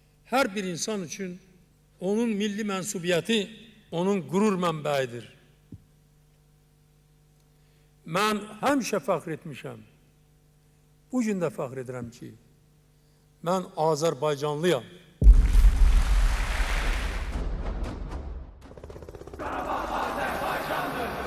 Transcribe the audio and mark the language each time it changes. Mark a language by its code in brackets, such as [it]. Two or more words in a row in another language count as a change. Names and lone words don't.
[tr] her bir insan için onun milli mensubiyeti, onun gurur mənbəyidir. [az] Mən həmişə fəxr etmişəm. Bu gün də fəxr edirəm ki, mən Azərbaycanlıyam. Qarabağ Azərbaycanlı.